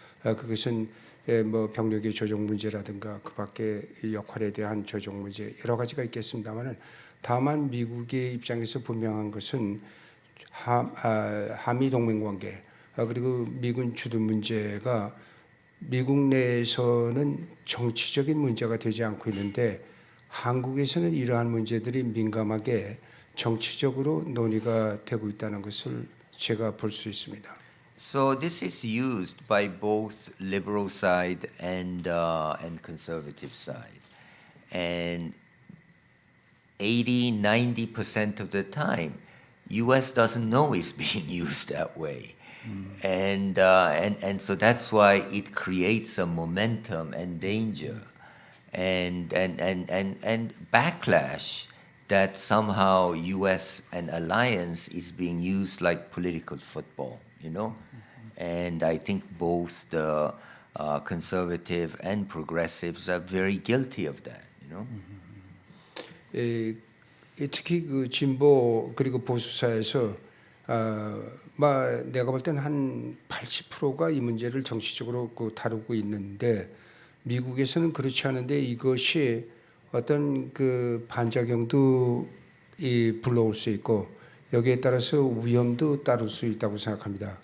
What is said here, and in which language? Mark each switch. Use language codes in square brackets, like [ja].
[ko] 그것은 뭐 병력의 조정 문제라든가 그 밖의 역할에 대한 조정 문제 여러 가지가 있겠습니다만은 다만 미국의 입장에서 분명한 것은 한미 동맹 관계 그리고 미군 주둔 문제가 미국 내에서는 정치적인 문제가 되지 않고 있는데 한국에서는 이러한 문제들이 민감하게 정치적으로 논의가 되고 있다는 것을 제가 볼 수 있습니다. [en] So this is used by both liberal side and conservative side. And 80-90% of the time, U.S. doesn't know it's being used that way. And so that's why it creates a momentum and danger and backlash that somehow U.S. and alliance is being used like political football, And I think both the conservative and progressives are very guilty of that, [ko] 특히 그 진보 그리고 보수사에서 내가 볼 때는 한 80%가 이 문제를 정치적으로 다루고 있는데 미국에서는 그렇지 않은데 이것이 어떤 그 반작용도 불러올 수 있고 여기에 따라서 위험도 따를 수 있다고 생각합니다.